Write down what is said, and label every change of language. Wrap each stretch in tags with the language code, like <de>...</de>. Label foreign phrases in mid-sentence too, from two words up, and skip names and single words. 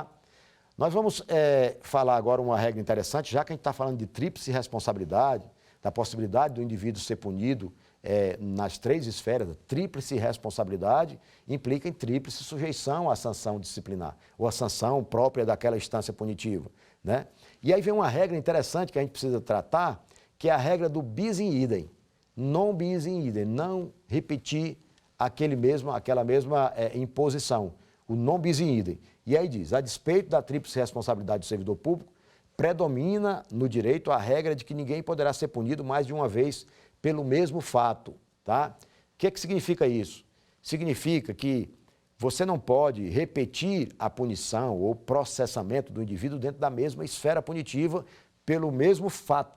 <pt>Nós vamos falar agora uma regra interessante, já que a gente está falando de tríplice responsabilidade, da possibilidade do indivíduo ser punido nas três esferas. Tríplice responsabilidade implica em tríplice sujeição à sanção disciplinar, ou à sanção própria daquela instância punitiva, né? E aí vem uma regra interessante que a gente precisa tratar, que é a regra do</pt> <la>bis in idem, non bis in idem,</la> <pt>não repetir aquela mesma imposição, o</pt> <la>non bis in idem.</la> <pt>E aí diz, a despeito da tríplice responsabilidade do servidor público, predomina no direito a regra de que ninguém poderá ser punido mais de uma vez pelo mesmo fato, tá? O que significa isso? Significa que você não pode repetir a punição ou processamento do indivíduo dentro da mesma esfera punitiva pelo mesmo fato.</pt>